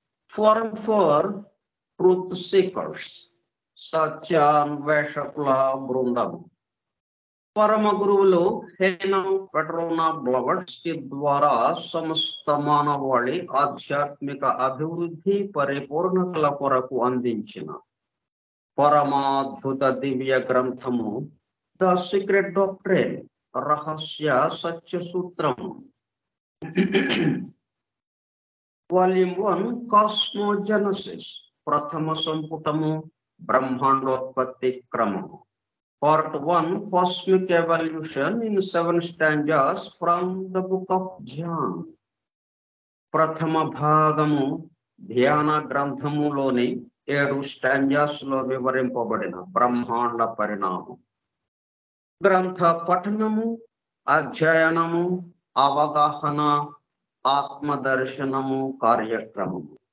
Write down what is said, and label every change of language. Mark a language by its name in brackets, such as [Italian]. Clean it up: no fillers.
[Telugu] Forum for Truth Seekers, సత్యాన్వేషకుల బృందం. పరమ గురువులు హెలెనా పెట్రోనా బ్లవట్స్కీ ద్వారా సమస్త మానవాళి ఆధ్యాత్మిక అభివృద్ధి పరిపూర్ణతల కొరకు అందించిన పరమాద్భుత దివ్య గ్రంథము ద సీక్రెట్ డాక్ట్రైన్, రహస్య సత్య సూత్రము. వాల్యూమ్ 1 కాస్మోజెనసిస్, ప్రథమ సంపుటము బ్రహ్మాండోత్పత్తి క్రమము. [English] Part 1 Cosmic Evolution in 7 stanzas from the book of Dhyan. [Telugu] ప్రథమ భాగము ధ్యాన గ్రంథములోని 7 స్టాంజాస్ లో వివరింపబడిన బ్రహ్మాండ పరిణామం. గ్రంథ పఠనము, అధ్యయనము, అవగాహన, ఆత్మదర్శనము కార్యక్రమము.